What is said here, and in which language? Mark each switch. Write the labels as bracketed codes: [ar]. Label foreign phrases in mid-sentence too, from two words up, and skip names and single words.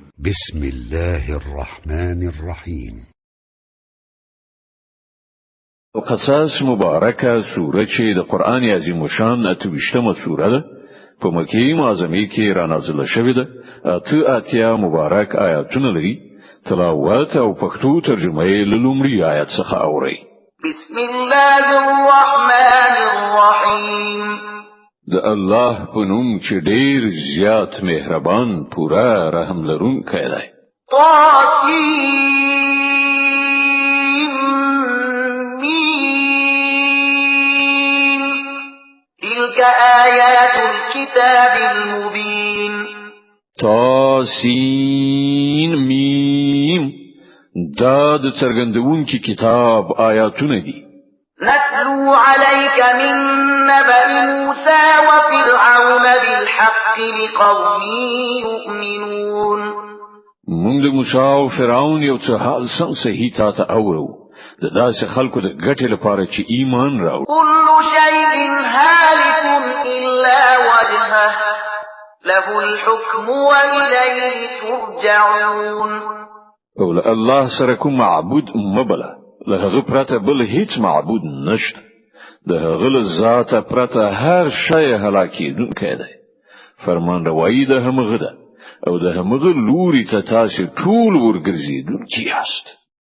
[ar] بسم الله الرحمن الرحيم. [ps] قصص مبارکه سوره چې د قران عظیم شان اتوشتمه سوره ده په مکه معظمه کې را نازله شوې ده. اتیا مبارک آیاتونه لري. تلاوت او پښتو ترجمه یې له لومړي آیت څخه اوري. [ar] بسم الله الرحمن الرحیم. [ps] د الله په نوم چې ډیر زیات مهربان پورا رحم لرونکی دی. [ar] تلك آيات الكتاب المبين. طاسين ميم [ps] دا د څرګندونکي کتاب آیاتونه دي. [ar] نتلو عليك من نبأ موسى وفرعون بالحق لقوم يؤمنون. [ps] موږ د موسی او فرعون یو څه حال سم صحیح تا اورو د داسې خلکو د ګټې لپاره چې ایمان راوړي. [ar] كل شيء هالك إلا وجهه له الحكم وإليه ترجعون. [ps] او الله سره کوم معبود مبله له هغه پرته بل هیڅ معبود نشته. د هغه ذات پرته هر شی هلاکیدونکی دی. فرمان روایی د همغه ده او د همغه لوري ته تاسو ټول ورګرځیدونکي یاست.